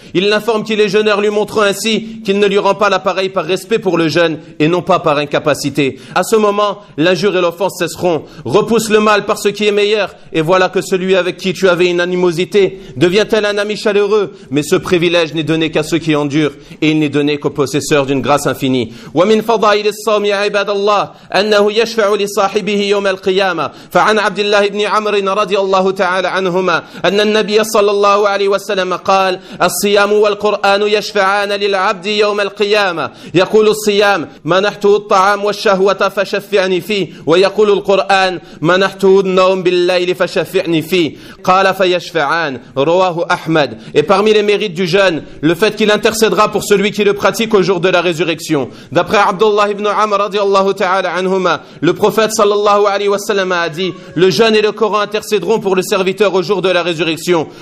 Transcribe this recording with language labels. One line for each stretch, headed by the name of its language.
French: Il l'informe qu'il est jeûneur, lui montrant ainsi qu'il ne lui rend pas l'appareil par respect pour le jeûne, et non pas par incapacité. À ce moment, l'injure et l'offense cesseront. Repousse le mal par ce qui est meilleur, et voilà que celui avec qui tu avais une animosité devient-elle un ami chaleureux. Mais ce privilège n'est donné qu'à ceux qui endurent, et il n'est donné qu'aux possesseurs d'une grâce infinie.
Arabic: ومن فضائل الصوم يا عباد الله أنه يشفع لصاحبه يوم القيامة. فعن عبد الله بن عمرو رضي الله تعالى عنهما أن النبي صلى الله عليه وسلم قال الصيام والقرآن يشفعان للعبد يوم القيامة. يقول الصيام منحته الطعام والشهوة فشفعني فيه، ويقول القرآن منحته النوم بالليل فشفعني فيه. قال فيشفعان. رواه أحمد.
French: Et parmi les mérites du jeûne, le fait qu'il intercédera pour celui qui le pratique au jour de la résurrection. D'après Abdullah ibn Amr radiallahu ta'ala anhuma, le prophète sallallahu alayhi wa sallam a dit: le jeûne et le Coran intercéderont pour le serviteur au jour de la résurrection.